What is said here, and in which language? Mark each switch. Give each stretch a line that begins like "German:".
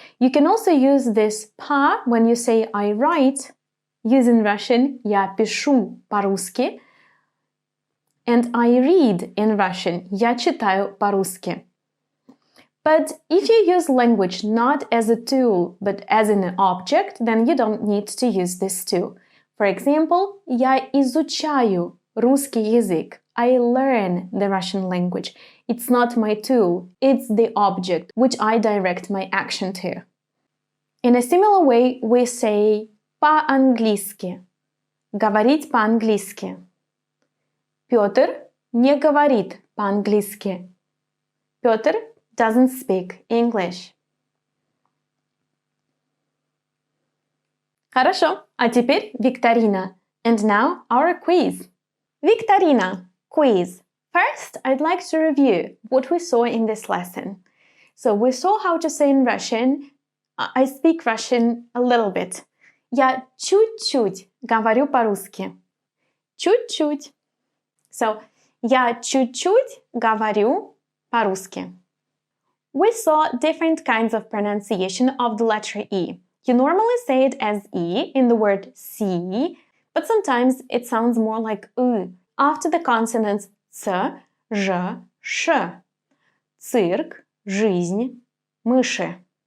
English: You can also use this па when you say I write, using Russian.
Russian: Я пишу по-русски.
English: And I read in Russian.
Russian: Я читаю по-русски.
English: But if you use language not as a tool, but as an object, then you don't need to use this too. For example,
Russian: я изучаю русский язык.
English: I learn the Russian language. It's not my tool, it's the object which I direct my action to. In a similar way, we say по-английски.
Russian: Говорить по-английски. Петр не говорит по-английски.
English: Петр doesn't speak English.
Russian: Хорошо, а теперь викторина.
English: And now our quiz. Викторина, quiz. First, I'd like to review what we saw in this lesson. So we saw how to say in Russian, I speak Russian a little bit.
Russian: Я чуть-чуть говорю по-русски. Чуть-чуть. So, я чуть-чуть говорю по-русски.
English: We saw different kinds of pronunciation of the letter E. You normally say it as E in the word see, but sometimes it sounds more like U after the consonants Ц, Ж, Ш.
Russian: Цирк, жизнь, мыши.